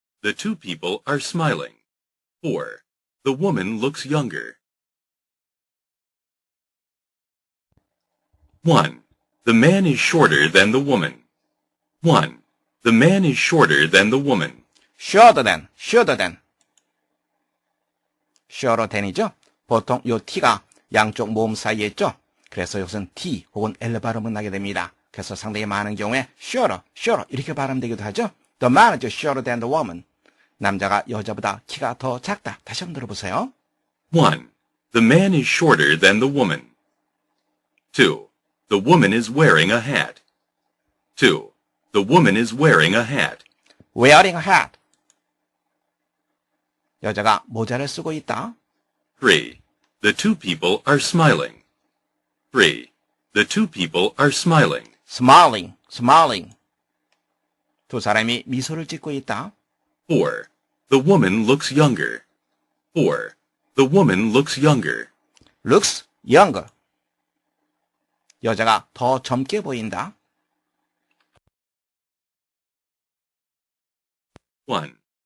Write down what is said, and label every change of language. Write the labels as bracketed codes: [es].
[en] The two people are smiling. 4. The woman looks younger. 1. The man is shorter than the woman. 1. The man is shorter than the woman. shorter than, shorter than. shorter than이죠. [ko] 보통 요 t가 양쪽 모음 사이에 있죠. 그래서 이것은 t 혹은 l 발음은 나게 됩니다. 그래서 상당히 많은 경우에 shorter, shorter 이렇게 발음되기도 하죠. [en] The man is shorter than the woman. [ko] 남자가 여자보다 키가 더 작다. 다시 한번 들어보세요. 1. [en] The man is shorter than the woman. 2. The woman is wearing a hat. 2. The woman is wearing a hat. wearing a hat. [ko] 여자가 모자를 쓰고 있다. 3. [en] The two people are smiling. 3. The two people are smiling. smiling, smiling. [ko] 두 사람이 미소를 짓고 있다. 4. [en] The woman looks younger. 4. The woman looks younger. looks younger. [ko] 여자가 더 젊게 보인다. 1.